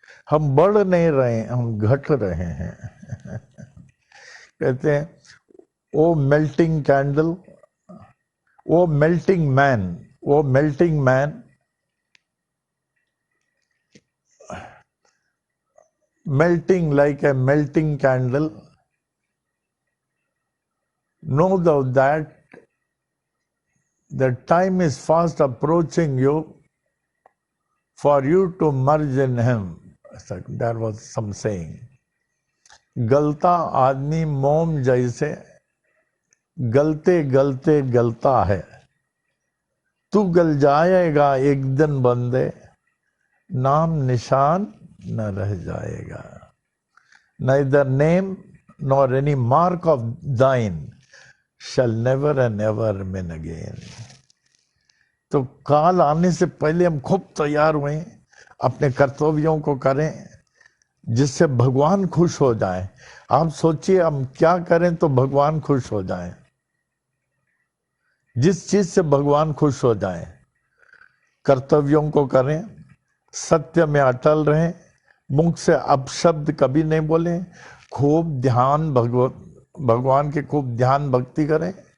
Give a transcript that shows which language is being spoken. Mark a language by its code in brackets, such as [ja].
[hi] हम बढ़ नहीं रहे, हम घट रहे हैं। कहते हैं [en] Oh melting candle, oh melting man, oh melting man, melting like a melting candle, know thou that The time is fast approaching you for you to merge in him. There was some saying. [hi] गलता आदमी मोम जैसे गलते गलते गलता है, तू गल जाएगा एक दिन बंदे, नाम निशान न रह जाएगा. [en] Neither name nor any mark of thine shall never and ever remain again. [hi] तो काल आने से पहले हम खूब तैयार हुए, अपने कर्तव्यों को करें जिससे भगवान खुश हो जाए. आप सोचिए हम क्या करें तो भगवान खुश हो जाए. जिस चीज से भगवान खुश हो जाए, कर्तव्यों को करें, सत्य में अटल रहें, मुख से अपशब्द कभी नहीं बोले, खूब ध्यान भगवान के खूब ध्यान भक्ति करें.